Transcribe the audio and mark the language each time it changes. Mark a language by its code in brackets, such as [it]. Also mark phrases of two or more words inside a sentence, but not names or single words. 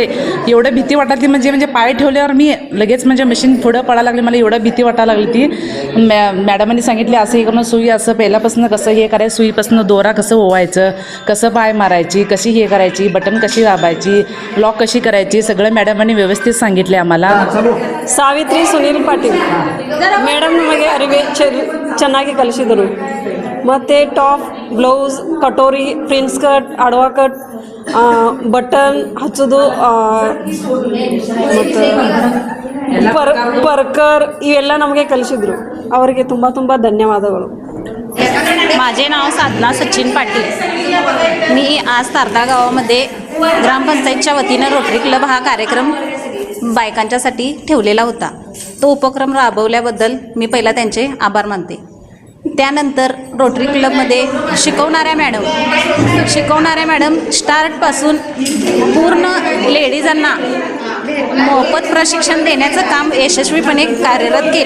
[mr] एवढं भीती वाटायची म्हणजे पाय ठेवल्यावर मी लगेच म्हणजे मशीन पुढं पडायला लागली. मला एवढं भीती वाटायला लागली ती. मॅडमांनी सांगितले असं हे करून सुई असं पहिल्यापासून कसं हे करायचं, सुईपासून दोरा कसं ओवायचं, कसं पाय मारायची, कशी हे करायची, बटन कशी दाबायची, लॉक कशी करायची, सगळं मॅडमांनी व्यवस्थित सांगितले आम्हाला. [kn] ಸಾವಿತ್ರಿ ಸುನೀಲ್ ಪಾಟೀಲ್ ಮೇಡಮ್ ನಮಗೆ ಅರಿವೆ ಚೆನ್ನಾಗಿ ಕಲಿಸಿದರು. ಮತ್ತು ಟಾಪ್, ಬ್ಲೌಸ್, ಕಟೋರಿ, ಪ್ರಿನ್ಸ್ ಕಟ್, ಅಡವಾ ಕಟ್, ಬಟನ್ ಹಚ್ಚೋದು ಮತ್ತು ಪರ್ಕರ್ ಇವೆಲ್ಲ ನಮಗೆ ಕಲಿಸಿದ್ರು. ಅವರಿಗೆ ತುಂಬ ತುಂಬ ಧನ್ಯವಾದಗಳು. [mr] माझे नाव साधना सचिन पाटील. मी आज तारदाळ गावामध्ये ग्रामपंचायतच्या वतीनं रोटरी क्लब हा कार्यक्रम बायकांच्यासाठी ठेवलेला होता. तो उपक्रम राबवल्याबद्दल मी पहिला त्यांचे आभार मानते. त्यानंतर रोटरी क्लबमध्ये शिकवणाऱ्या मॅडम स्टार्टपासून पूर्ण लेडीजांना मोफत प्रशिक्षण देण्याचं काम यशस्वीपणे कार्यरत केले.